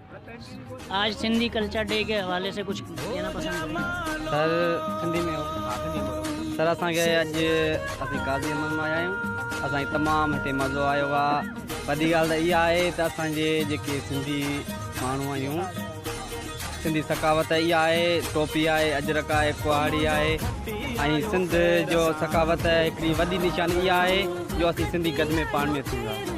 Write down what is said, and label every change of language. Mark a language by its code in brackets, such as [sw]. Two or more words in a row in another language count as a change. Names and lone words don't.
[ur] آج سندھی کلچر ڈے کے حوالے سے کچھ کہنا پسند کریں؟ [sd] سر سندھی میں سر اصل اسی قاضی احمد میں آیا آहियूं असांखे तमामु हिते मज़ो आयो आहे। वॾी ॻाल्हि त इहा आहे त असांजे जेके सिंधी माण्हू आहियूं, सिंधी सकावत इहा आहे, टोपी आहे, अजरक आहे, कुहाड़ी आहे ऐं सिंध जो सकावत हिकिड़ी वॾी निशानी इहा आहे जो असीं सिंधी गॾ में पाण में थींदा।